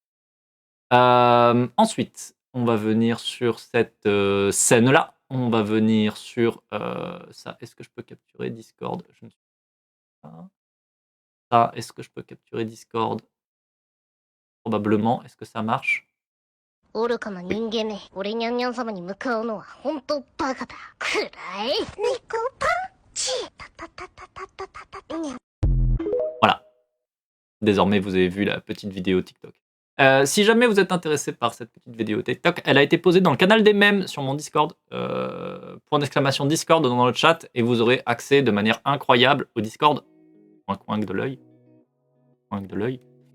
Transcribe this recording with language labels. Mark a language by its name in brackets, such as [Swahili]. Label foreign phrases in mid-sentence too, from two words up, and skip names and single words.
[French] Ensuite, on va venir sur cette scène-là. On va venir sur ça. Est-ce que je peux capturer Discord? Je ne sais pas. Ça, est-ce que je peux capturer Discord? Probablement. Est-ce que ça marche? [Japanese] 愚かな人間め俺にゃんにゃん様に向かうのは本当バカだくらい猫パンチタタタタタタタタにゃ [French] Voilà. Désormais, vous avez vu la petite vidéo TikTok. Si jamais vous êtes intéressé par cette petite vidéo TikTok, elle a été posée dans le canal des mèmes sur mon Discord. Point d'exclamation Discord dans le chat et vous aurez accès de manière incroyable au Discord. Un coin de l'œil. Coin de l'œil.